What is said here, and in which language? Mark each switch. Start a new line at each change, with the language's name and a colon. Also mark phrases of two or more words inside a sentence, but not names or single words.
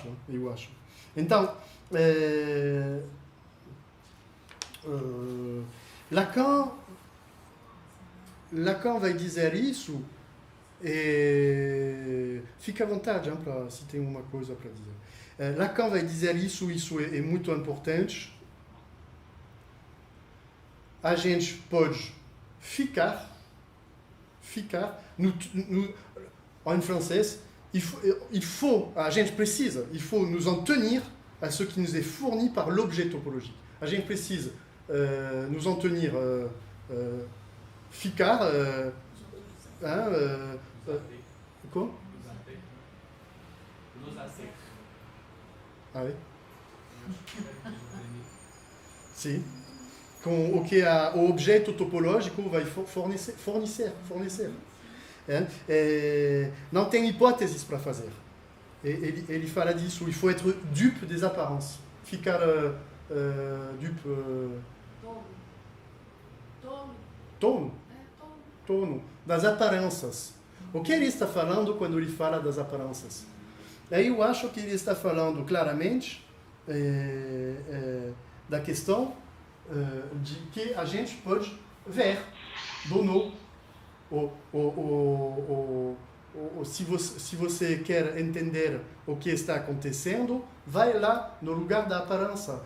Portuguese: Então, Lacan vai dizer isso e fica à vontade se tem uma coisa para dizer. Lacan vai dizer isso é muito importante. A gente pode ficar em francês, a gente precisa,
French: il faut nous en tenir à ce qui nous est fourni par l'objet topologique.
Portuguese: A gente precisa
French: nous en tenir,
Portuguese: ficar, quoi?
French: Ah oui?
Portuguese: Sim. Com o que o objeto topológico vai fornecer. Não tem hipóteses para fazer. Ele fala disso,
French: il faut être dupe des apparences.
Portuguese: Ficar dupe... Tono das aparências. O que ele está falando quando ele fala das aparências? Eu acho que ele está falando claramente da questão de que a gente pode ver se você quer entender o que está acontecendo, vai lá no lugar da aparência.